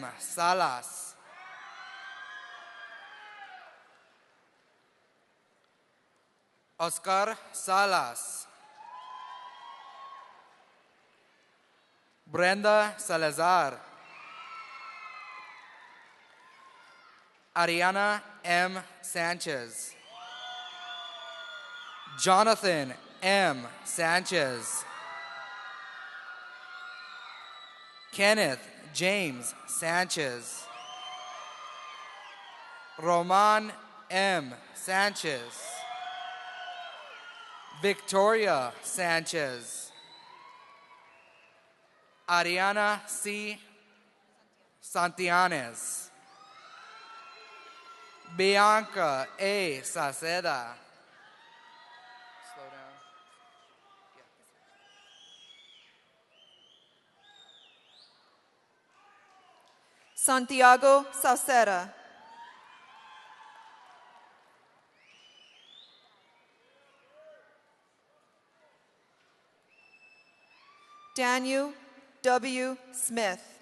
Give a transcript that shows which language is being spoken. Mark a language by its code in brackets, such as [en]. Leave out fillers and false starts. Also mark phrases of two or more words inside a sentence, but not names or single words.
[en] Salas. Oscar Salas. Brenda Salazar. Ariana M. Sanchez. Jonathan M. Sanchez. Kenneth James Sanchez. Roman M. Sanchez. Victoria Sanchez. Ariana C. Santillanes. Bianca A. Saceda. Slow down. Santiago Sauceda. Daniel W. Smith.